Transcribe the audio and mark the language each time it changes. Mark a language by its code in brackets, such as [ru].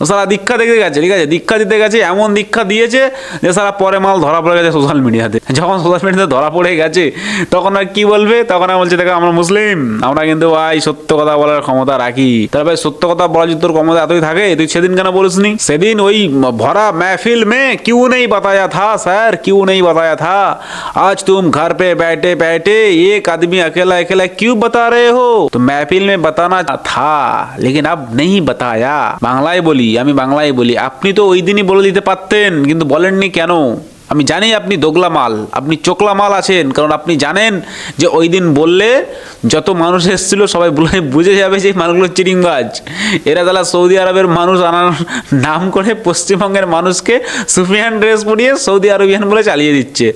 [bn] সালা দীক্ষা দিতে গেছে, ঠিক আছে, দীক্ষা দিতে গেছে, এমন দীক্ষা দিয়েছে যে সারা পরে মাল ধরা পড়ে গেছে সোশ্যাল মিডিয়াতে। যখন সোশ্যাল মিডিয়াতে ধরা পড়ে গেছে তখন আর কি বলবে, তখন আর বলছে দেখো আমরা মুসলিম, আমরা কিন্তু ভাই সত্য কথা বলার ক্ষমতা রাখি। তাহলে ভাই সত্য কথা বলার যদি তোর ক্ষমতা এতই থাকে, তুই সেদিন কেন বলিসনি? সেদিন ওই ভরা [hi] महफिल में क्यों नहीं बताया था सर, क्यों नहीं बताया था? आज तुम घर पे बैठे बैठे एक आदमी अकेला अकेला क्यों बता रहे हो? तो महफिल में बताना था लेकिन अब नहीं बताया। [bn] বাংলায় বলি, আমি বাংলায় বলি, আপনি তো ওই দিনই বলে দিতে পারতেন, কিন্তু বলেননি কেন? আমি জানি আপনি দোগলা মাল, আপনি চোকলা মাল আছেন, কারণ আপনি জানেন যে ওই দিন বললে যত মানুষ এসেছিল সবাই বুঝে যাবে যে মালগুলো চিটিংবাজ। এরা তাহলে সৌদি আরবের মানুষ আনার নাম করে পশ্চিমবঙ্গের মানুষকে সুফিয়ান ড্রেস পরিয়ে সৌদি আরবিয়ান বলে চালিয়ে দিচ্ছে।